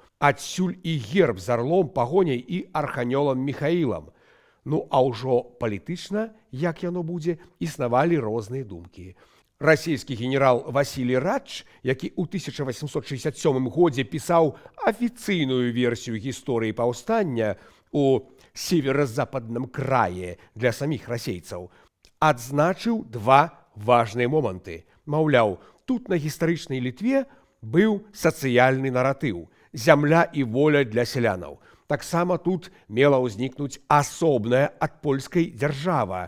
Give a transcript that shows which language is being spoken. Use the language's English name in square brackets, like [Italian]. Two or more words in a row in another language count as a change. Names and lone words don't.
[Belarusian] Адсюль і герб з арлом, пагоняй і арханёлам Міхаілам. Ну, а ўжо палітычна, як яно будзе, існавалі розныя думкі. Расійскі генерал Васілій Радж, які ў 1867 годзе пісаў афіцыйную версію гісторыі паўстання у [Russian] северо-западным крае [Belarusian] для саміх расейцаў, адзначыў два важныя моманты. Маўляў, тут на гістарычнай Літве быў сацыяльны наратыў – зямля і воля для сялянаў. Таксама тут мела ўзнікнуць асобная ад польскай дзяржава.